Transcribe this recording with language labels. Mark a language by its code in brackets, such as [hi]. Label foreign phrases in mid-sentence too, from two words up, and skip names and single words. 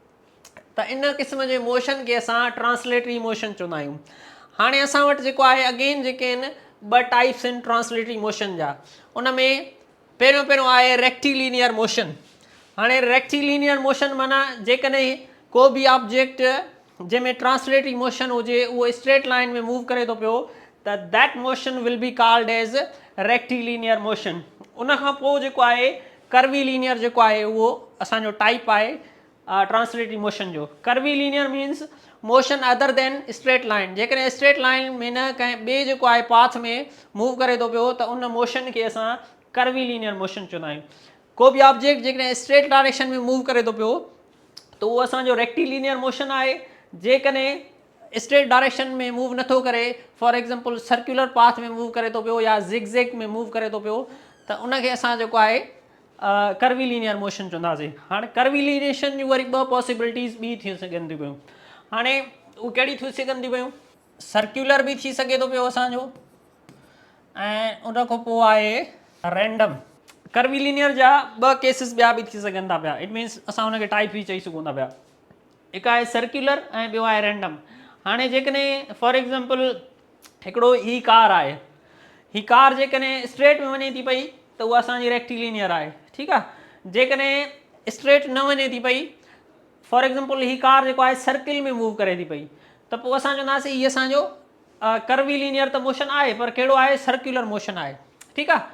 [sd] त इन क़िस्म जे मोशन खे असां [en] translatory motion [sd] चवंदा आहियूं। हाणे असां वटि जेको आहे अगेन जेके आहिनि 2 टाइप्स आहिनि [en] translatory motion [sd] जा। उन में पहिरियों आहे [en] rectilinear motion. [sd] हाणे [en] rectilinear motion [sd] माना जेकॾहिं को बि ऑब्जेक्ट जंहिंमें [en] translatory motion [sd] हुजे उहो [en] straight line [sd] में मूव करे थो पियो, त [en] that motion will be called as rectilinear motion. [sd] उन खां पोइ जेको आहे कर्वीलिनियर जेको आहे उहो असांजो टाइप आहे [en] translatory motion [sd] जो। [en] curvilinear means motion other than straight line. [sd] जेकॾहिं [en] straight line [sd] में न कंहिं ॿिए जेको आहे पाथ में मूव करे थो पियो त उन मोशन खे असां [en] curvilinear motion [sd] चवंदा आहियूं। को बि ऑब्जेक्ट जेकॾहिं [en] straight direction [sd] में मूव करे थो पियो त उहो असांजो [en] rectilinear motion [sd] आहे। जेकॾहिं [en] straight direction [sd] में मूव नथो करे, [en] for example circular path [sd] में मूव करे थो पियो या ज़िगज़ैग में मूव करे थो पियो, त उनखे असां जेको आहे [en] curvilinear motion [sd] चवंदासीं। हाणे कर्वीलिनेशन जूं वरी 2 पॉसिबिलिटीज़ ॿी थी सघनि थियूं पियूं। हाणे उहे कहिड़ी थी सघनि थियूं पियूं, सर्कुलर बि थी सघे थो पियो असांजो, ऐं उन खां पोइ आहे रैंडम। कर्वीलिनियर जा 2 केसिस ॿिया बि थी सघनि था पिया। [en] it means [sd] असां हुनखे टाइप बि चई सघूं था पिया। हिकु आहे सर्कुलर ऐं ॿियो आहे रैंडम। हाणे जेकॾहिं [en] for example [sd] हिकिड़ो ही कार आहे, ही कार जेकॾहिं स्ट्रेट में वञे थी पई त उहा असांजी रेक्टिलिनियर आहे, ठीकु आहे। जेकॾहिं स्ट्रेट न वञे थी पई, [en] for example [sd] ही कार जेको आहे सर्किल में मूव करे थी पई, त पोइ असां चवंदासीं हीअ असांजो कर्वीलीनियर त मोशन आहे, पर कहिड़ो आहे, [en] circular motion [sd] आहे, ठीकु आहे।